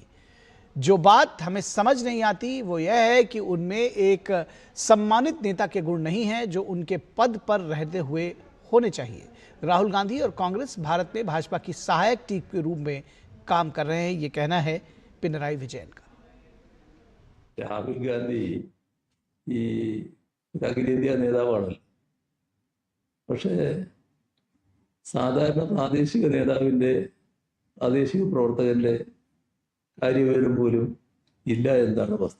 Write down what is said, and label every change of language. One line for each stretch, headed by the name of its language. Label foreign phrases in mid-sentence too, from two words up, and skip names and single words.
Hindi: जो बात हमें समझ नहीं आती वो यह है कि उनमें एक सम्मानित नेता के गुण नहीं हैं जो उनके पद पर रहते हुए होने चाहिए। राहुल गांधी और कांग्रेस भारत में भाजपा की सहायक टीम के रूप में काम कर रहे हैं, ये कहना है पिनराई विजयन का।
Malayalam: രാഹുൽ ഗാന്ധി ഈ അഖിലേന്ത്യാ നേതാവാണല്ലോ. പക്ഷേ സാധാരണ പ്രാദേശിക നേതാവിൻ്റെ, പ്രാദേശിക പ്രവർത്തകന്റെ കാര്യവിവരം പോലും ഇല്ല എന്നാണ് വസ്തുത.